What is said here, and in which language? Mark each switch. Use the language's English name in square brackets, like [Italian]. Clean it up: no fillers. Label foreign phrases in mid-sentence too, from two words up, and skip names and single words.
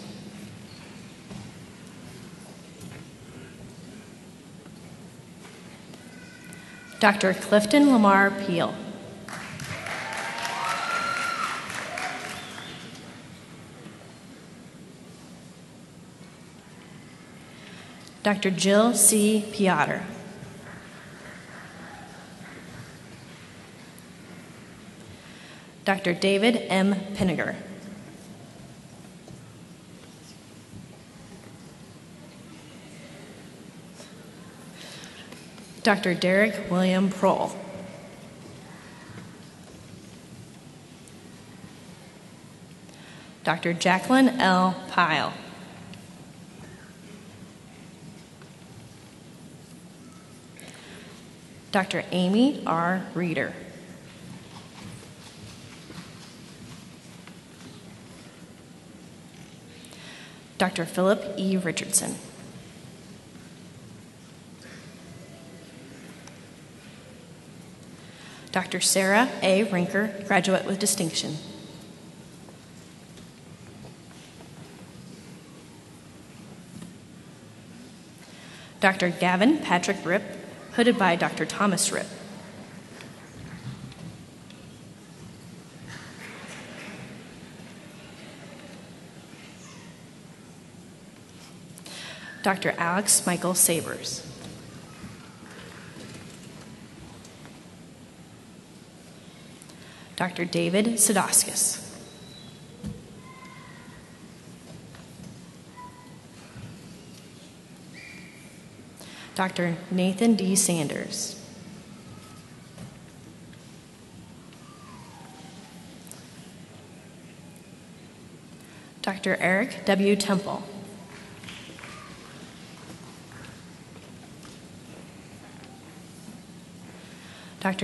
[English] Dr. Clifton Lamar Peel. Dr. Jill C. Piotr. Dr. David M. Pinniger. Dr. Derek William Prohl. Dr. Jacqueline L. Pyle. Dr. Amy R. Reeder. Dr. Philip E. Richardson. Dr. Sarah A. Rinker, graduate with distinction. Dr. Gavin Patrick Ripp, hooded by Dr. Thomas Ripp. Dr. Alex Michael Sabers. Dr. David Sadowskis. Dr. Nathan D. Sanders. Dr. Eric W. Temple. Dr.